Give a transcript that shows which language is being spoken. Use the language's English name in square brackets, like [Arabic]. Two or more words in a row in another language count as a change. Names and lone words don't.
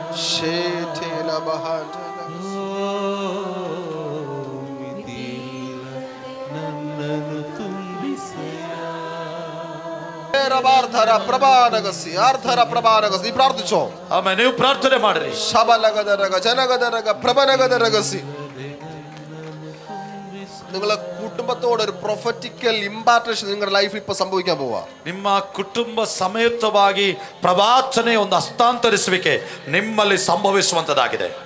[Kannada] ನನ್ನನ್ನು ತುಂಬಿಸಯ್ಯ. [Malayalam] നീ പ്രാർത്ഥിച്ചോ? [Kannada] ನೀವು ಪ್ರಾರ್ಥನೆ ಮಾಡ್ರಿ. ശബലഗദരഗ ജനഗദരഗ പ്രഭനഗദരഗസി. [Malayalam] നിങ്ങളെ കുടുംബത്തോട് ഒരു [English] prophetical impartation [Malayalam] നിങ്ങളുടെ ലൈഫിൽ ഇപ്പൊ സംഭവിക്കാൻ പോവാ. [Kannada] ನಿಮ್ಮ ಕುಟುಂಬ ಸಮೇತವಾಗಿ ಪ್ರವಾಚನೆ ಒಂದು ಹಸ್ತಾಂತರಿಸುವಿಕೆ ನಿಮ್ಮಲ್ಲಿ ಸಂಭವಿಸುವಂತದಾಗಿದೆ.